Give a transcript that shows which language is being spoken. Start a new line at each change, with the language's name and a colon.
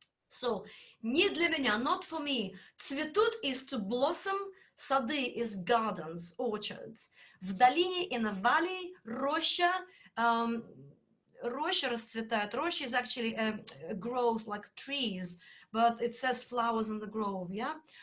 English: So, не для меня, not for me. Цветут is to blossom, сады is gardens, orchards.
Russian: В долине in a valley, роща, роща расцветает.
English: Роща is actually growth like trees, but it says flowers in the grove, yeah?